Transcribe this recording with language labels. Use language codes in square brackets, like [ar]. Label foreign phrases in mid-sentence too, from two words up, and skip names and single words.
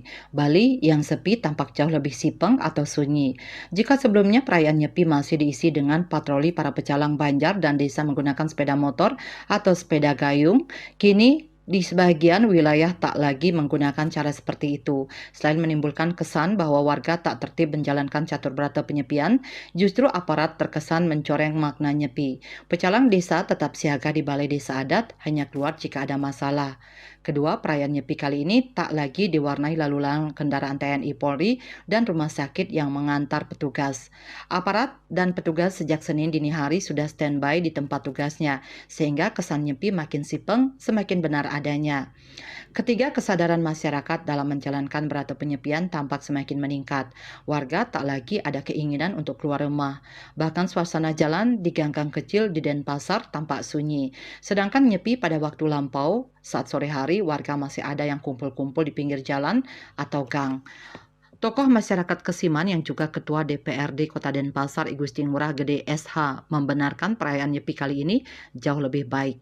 [id] Bali yang sepi tampak jauh lebih sipeng atau sunyi. Jika sebelumnya perayaan nyepi masih diisi dengan patroli para pecalang banjar dan desa menggunakan sepeda motor atau sepeda gayung, kini di sebagian wilayah tak lagi menggunakan cara seperti itu. Selain menimbulkan kesan bahwa warga tak tertib menjalankan catur berata penyepian, justru aparat terkesan mencoreng makna nyepi. Pecalang desa tetap siaga di balai desa adat, hanya keluar jika ada masalah. Kedua, perayaan nyepi kali ini tak lagi diwarnai lalu lalang kendaraan TNI Polri dan rumah sakit yang mengantar petugas. Aparat dan petugas sejak Senin dini hari sudah standby di tempat tugasnya, sehingga kesan nyepi makin sipeng semakin benar adanya. Ketiga, kesadaran masyarakat dalam menjalankan berata penyepian tampak semakin meningkat. Warga tak lagi ada keinginan untuk keluar rumah. Bahkan suasana jalan di gang-gang kecil di Denpasar tampak sunyi. Sedangkan nyepi pada waktu lampau, saat sore hari warga masih ada yang kumpul-kumpul di pinggir jalan atau gang. Tokoh masyarakat Kesiman yang juga Ketua DPRD Kota Denpasar Igusti Ngurah Gede SH membenarkan perayaan nyepi kali ini jauh lebih baik.